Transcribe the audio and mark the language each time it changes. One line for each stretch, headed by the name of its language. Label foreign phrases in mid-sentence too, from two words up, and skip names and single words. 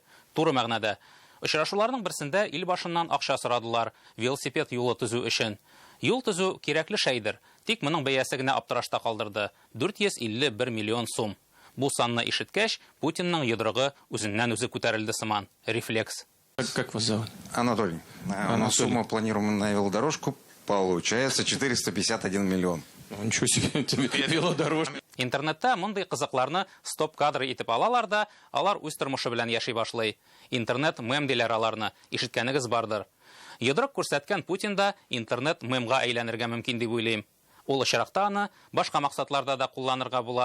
Tatar: Туры мәгънәдә. Очрашуларның берсендә ил башыннан акча сорадылар велосипед юлы төзү өчен. Юл төзү кирәкле шәйдер. Тик моның бәясе генә аптырашта калдырды. 451 миллион сум. Бу санны ишеткәч, Путинның йодрыгы үзеннән үзе күтәрелде сыман. Рефлекс.
Russian: Как вас зовут? Анатолий. Сумма планируемая на велодорожку получается 451 миллион. Ничего себе, тебе велодорожка.
Tatar: Интернетта мондый кызыкларны стоп-кадры итеп алалар да, алар үз тормышы белән яши башлый. Интернет мем диләр аларны, ишеткәнегез бардыр. Йодрык күрсәткән Путин да интернет мемга әйләнергә мөмкин дип уйлыйм. Ул очракта аны башка максатларда да кулланырга була.